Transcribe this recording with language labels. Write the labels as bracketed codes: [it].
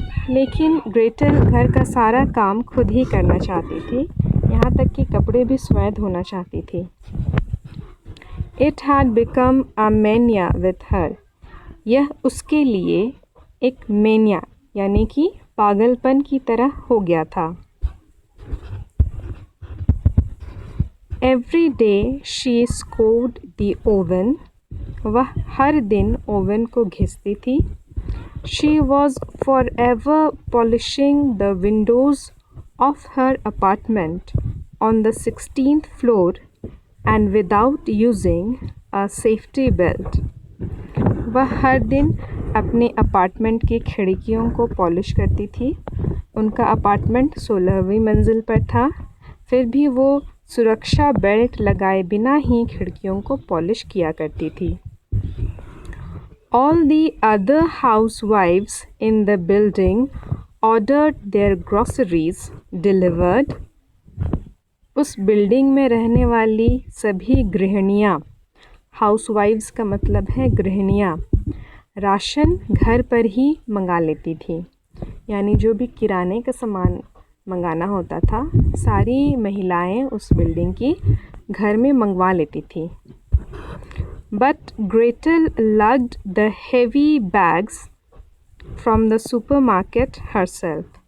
[hi] लेकिन ग्रेटल घर का सारा काम खुद ही करना चाहती थी, यहाँ तक कि कपड़े भी स्वयं धोना चाहती थी। [en] It had become a mania with her. [hi] यह उसके लिए एक mania यानी कि पागलपन की तरह हो गया था। [en] Every day she scoured the oven. [hi] वह हर दिन ओवन को घिसती थी। [en] She was forever polishing the windows of her apartment on the 16th floor and without using a safety belt. [hi] वह हर दिन अपने अपार्टमेंट की खिड़कियों को पॉलिश करती थी। उनका अपार्टमेंट 16वीं मंजिल पर था, फिर भी वो सुरक्षा बेल्ट लगाए बिना ही खिड़कियों को पॉलिश किया करती थी। [en] All the other housewives in the building ordered their groceries delivered. [hi] उस बिल्डिंग में रहने वाली सभी गृहिणियाँ, हाउसवाइव्स का मतलब है गृहिणियाँ, राशन घर पर ही मंगा लेती थी। यानी जो भी किराने का सामान मंगाना होता था, सारी महिलाएं उस बिल्डिंग की घर में मंगवा लेती थी। [en] But Gretel lugged the heavy bags from the supermarket herself.